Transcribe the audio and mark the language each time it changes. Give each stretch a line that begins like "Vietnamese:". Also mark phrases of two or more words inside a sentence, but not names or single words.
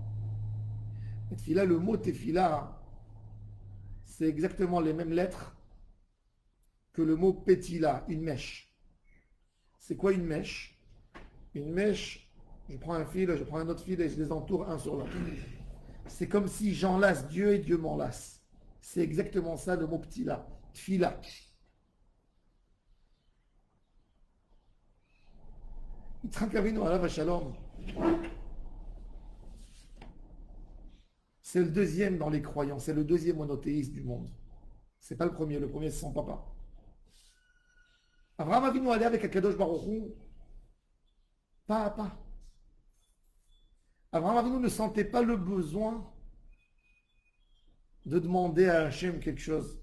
French: La tefila, le mot tefila, c'est exactement les mêmes lettres que le mot petila, une mèche. C'est quoi une mèche? Une mèche, je prends un fil, je prends un autre fil et je les entoure un sur l'autre. C'est comme si j'enlace Dieu et Dieu m'enlace. C'est exactement ça le mot petila, tefila.
Hebrew: יצחק אבינו עליו השלום.
French: C'est le deuxième dans les croyants, c'est le deuxième monothéiste du monde. C'est pas le premier c'est son papa. Abraham Avinu allait avec Akadosh Baruch Hu, pas à pas. Abraham Avinu ne sentait pas le besoin de demander à Hachem quelque chose.